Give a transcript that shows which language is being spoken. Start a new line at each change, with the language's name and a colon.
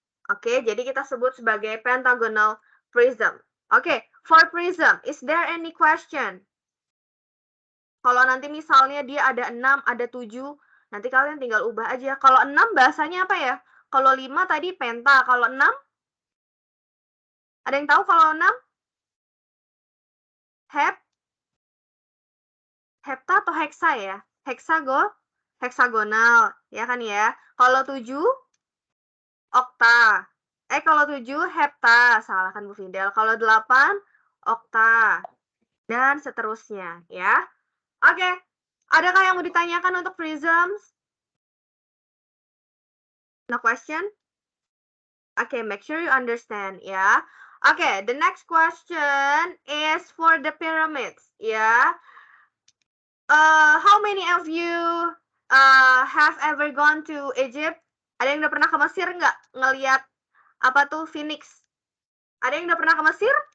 Indonesian: Oke, jadi kita sebut sebagai pentagonal prism.
English: Oke, for prism, is there any question?
Indonesian: Kalau nanti misalnya dia ada 6, ada 7, nanti kalian tinggal ubah aja. Kalau 6 bahasanya apa ya? Kalau 5 tadi penta, kalau 6? Ada yang tahu kalau 6? Hepta atau heksa ya? Heksagonal, ya kan ya? Kalau 7? Okta. Kalau 7 hepta, salah kan Bu Fidel. Kalau 8 okta, dan seterusnya ya. Oke, adakah yang mau ditanyakan untuk prisms?
English: No question? Okay, make sure you understand ya. Okay, the next question is for the pyramids ya. How many of you have ever gone to Egypt?
Indonesian: Ada yang udah pernah ke Mesir nggak? Ngeliat apa tuh Phoenix? Ada yang udah pernah ke Mesir?